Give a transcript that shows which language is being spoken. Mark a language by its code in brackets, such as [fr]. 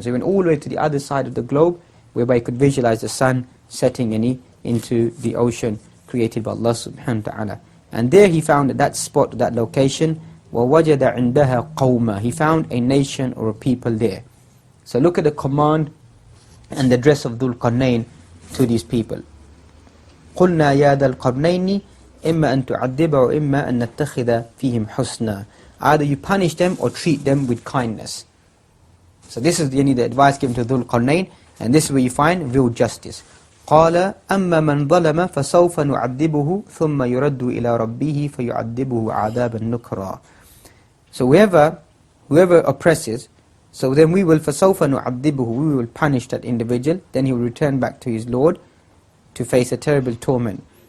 [en] So he went all the way to the other side of the globe, whereby he could visualize the sun setting into the ocean created by Allah subhanahu wa ta'ala. And there he found at that spot, that location, [ar] وَوَجَدَ عِنْدَهَا قَوْمًا [en] He found a nation or a people there. So look at the command and the address of Dhul Qarnayn to these people. [ar] قُلْنَا يَا ذَا الْقَرْنَيْنِ إِمَّا أَن تُعَذِّبَ وَإِمَّا أَن نَتَّخِذَ فِيهِمْ حُسْنًا [en] Either you punish them or treat them with kindness. So this is the advice given to Dhul Qarnayn, and this is where you find real justice. [ar] قَالَ أَمَّا مَنْ ظَلَمَ فَسَوْفَ نُعَذِّبُهُ ثُمَّ يُرَدُّ إِلَىٰ رَبِّهِ فَيُعَذِّبُهُ عَذَابًا نُكْرًا [en] So whoever oppresses, so then we will [ar] فَسَوْفَ نُعَذِّبُهُ [en] We will punish that individual, then he will return back to his Lord to face a terrible torment.